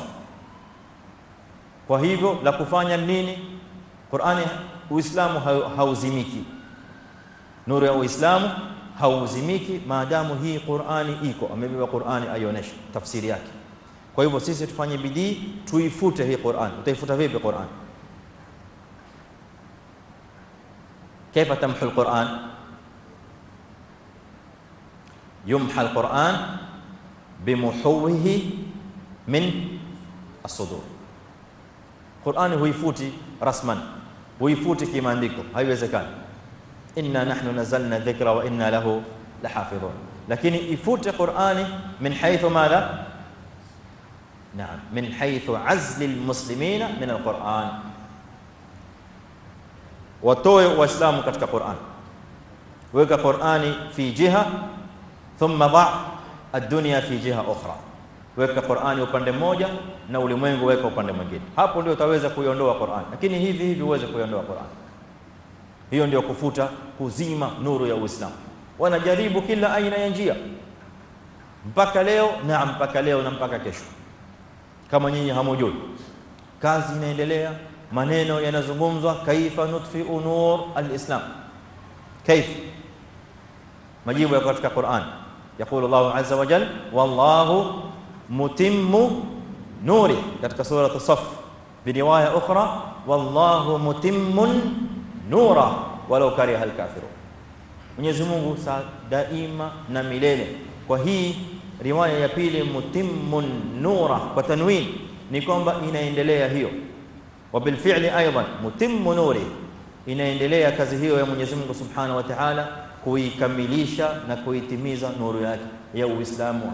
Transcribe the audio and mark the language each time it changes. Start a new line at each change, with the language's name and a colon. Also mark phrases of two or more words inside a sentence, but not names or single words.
Swahili: Kwa hivyo la kufanya nini? Qur'ani, Uislamu hauzimiki, nuru ya Uislamu hauzimiki maadamu hii Qur'ani iko. Amebeba Qur'ani aionesha tafsiri yake. Kwa hivyo sisi tufanye bidii tuifute hii Qur'an. Utaifuta vipi Qur'an?
Arabic: كيف تمحو القرآن؟ يمحى القرآن بمحوه من الصدور.
Swahili: Qur'ani huifuti rasman, huifuti kimaandiko, haiwezekani.
Arabic: إنا نحن نزلنا الذكر وإنا له لحافظون.
Swahili: Lakini ifute Qur'ani
Arabic: من حيث ماذا? نعم من حيث عزل المسلمين من القرآن.
Swahili: Watoe waislamu katika Qur'an, weka Qur'ani
Arabic: في جهة ثم ضع الدنيا في جهة أخرى.
Swahili: Weka Qur'ani upande mmoja na ulimwengu weka upande mwingine, hapo ndio utaweza kuiondoa Qur'an. Lakini hivi uweze kuiondoa Qur'an, hiyo ndio kufuta, kuzima nuru ya Uislamu. Wanajaribu kila aina ya njia mpaka leo, naam, mpaka leo na mpaka kesho. Kama nyinyi hamujui, kazi inaendelea, maneno yanazungumzwa,
Arabic: كيف نطفئ نور الإسلام.
Swahili: Kaif? Majibu yako katika Qur'an.
Arabic: يقول الله عز وجل والله متم نوره,
Swahili: katika sura as-Saff.
Arabic: برواية أخرى والله متم نوره ولو كره الكافرون.
Swahili: Mwenyezi Mungu daima na milele. Kwa hii riwaya ya pili,
Arabic: متم نوره
Swahili: kwa tanwin, ni kwamba inaendelea hiyo.
Arabic: وبالفعل أيضا متم نوره,
Swahili: inaendelea kazi hiyo ya Mwenyezi Mungu
Arabic: سبحانه وتعالى
Swahili: kuikamilisha na kuitimiza nuru yake ya Uislamu.